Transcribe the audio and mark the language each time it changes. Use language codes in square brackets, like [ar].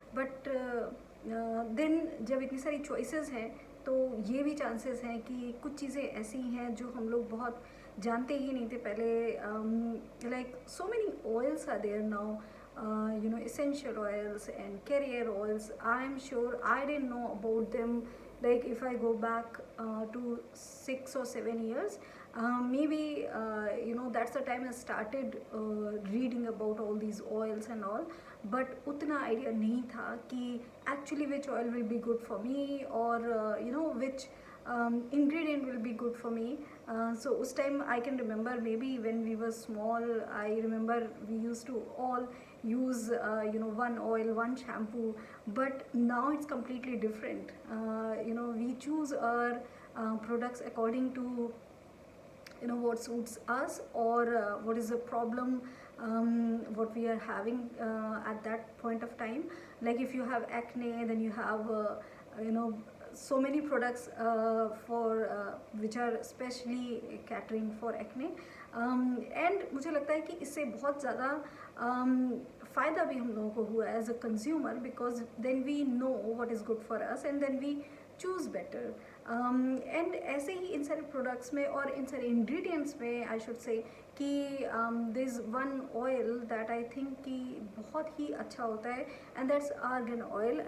[en] but then [hi] जब इतनी सारी चॉइसेस हैं तो ये भी चांसेस हैं कि कुछ चीज़ें ऐसी हैं जो हम लोग बहुत जानते ही नहीं थे पहले। [en] Like so many oils are there now, essential oils and carrier oils. I am sure I didn't know about them. Like if I go back to 6 or 7 years, maybe that's the time I started reading about all these oils and all. But [hi] उतना idea नहीं था कि [en] actually which oil will be good for me, or which ingredient will be good for me. So उस time I can remember, maybe when we were small, I remember we used to all use one oil, one shampoo. But now it's completely different. We choose our products according to what suits us, or what is the problem what we are having at that point of time. Like if you have acne, then you have you know so many products for which are specially catering for acne. And [hi] मुझे लगता है कि इससे बहुत ज़्यादा फ़ायदा भी हम लोगों को हुआ [en] As a consumer, because then we know what is good for us and then we choose better. [hi] And ऐसे ही इन सारे प्रोडक्ट्स में और इन सारे इंग्रेडिएंट्स में [en] I should say कि this one oil that I think [hi] कि बहुत ही अच्छा होता है, [en] And that's argan oil.